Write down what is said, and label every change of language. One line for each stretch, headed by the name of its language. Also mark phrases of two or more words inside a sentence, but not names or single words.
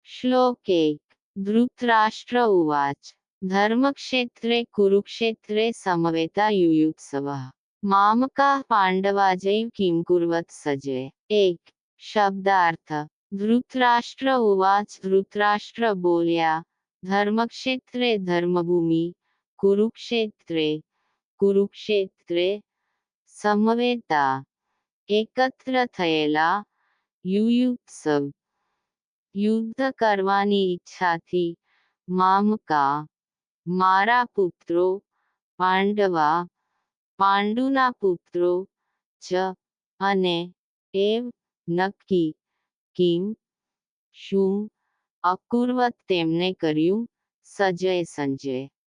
Sanskrit: श्लोक 1 धृतराष्ट्र उवाच धर्मक्षेत्रे कुरुक्षेत्रे समवेता युयुत्सवः मामकाः पांडवाजैव किं कुर्वत् सजय। 1 शब्दार्थ धृतराष्ट्र उवाच धृतराष्ट्र बोल्या धर्मक्षेत्रे धर्मभूमि कुरुक्षेत्रे कुरुक्षेत्रे
Gujarati: समवेता एकत्र થયેલા યુયુત્સવ યુદ્ધ કરવાની ઈચ્છાથી મામકા મારા પુત્રો પાંડવા પાંડુના પુત્રો ચ અને એવ નક્કી કિમ શું અકુર્વત તેમને કર્યું સજય સંજય